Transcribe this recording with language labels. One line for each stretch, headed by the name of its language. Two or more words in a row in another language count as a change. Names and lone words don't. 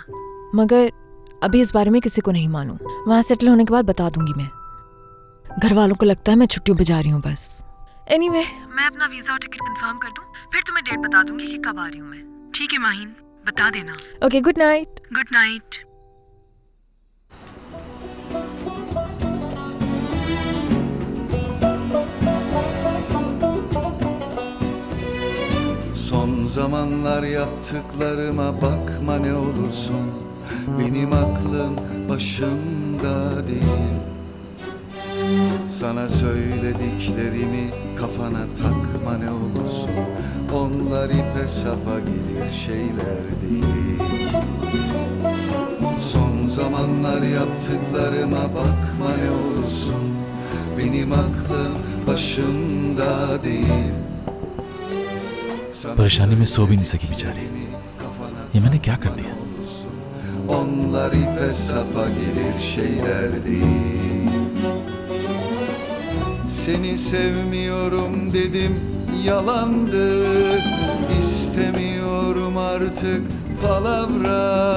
Hindi: मगर अभी इस बारे में किसी को नहीं मालूम। वहाँ सेटल होने के बाद बता दूंगी मैं। घर वालों को लगता है मैं छुट्टियों पे जा रही हूँ बस। एनीवे, मैं अपना वीजा और टिकट कंफर्म कर दूं, फिर तुम्हें डेट बता दूंगी कि कब आ रही हूँ मैं। ठीक है माहीन, बता देना।
English: okay, good night. good night.
Turkish: Son zamanlar yaptıklarıma bakma ne olursun. Benim aklım başımda değil. Sana söylediklerimi kafana takma ne olursun. Onlar ipe sapa gelir şeyler değil. Son zamanlar yaptıklarıma bakma ne olursun. Benim aklım başımda değil.
Hindi: परेशानी में सो भी नहीं सकी बेचारी। ये मैंने क्या कर दिया?
Turkish: Onlar ipe sapa gelir şeyler değil. Seni sevmiyorum dedim, yalandı. İstemiyorum artık palavra.